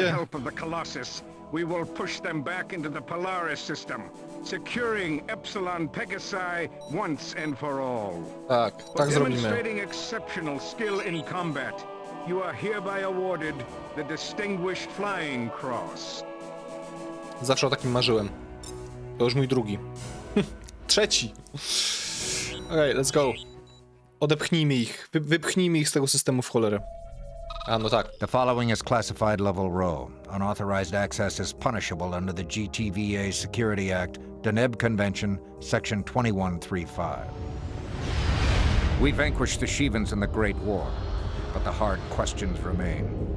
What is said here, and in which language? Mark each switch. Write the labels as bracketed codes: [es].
[en] With the help of the Colossus, we will push them back into the Polaris system, securing Epsilon Pegasi once and for all. [pl] Tak zrobimy. [en] Demonstrating exceptional skill in combat, you are hereby awarded the Distinguished Flying Cross. [pl] Zawsze o takim marzyłem. To już mój drugi. Trzeci! Okej, [en] let's go. [pl] Odepchnijmy ich. Wypchnijmy ich z tego systemu w cholerę. A, no tak. [en] The following is classified level row. Unauthorized access is punishable under the GTVA Security Act, Deneb Convention, Section 2135. We vanquished the Shivans in the Great War, but the hard questions remain.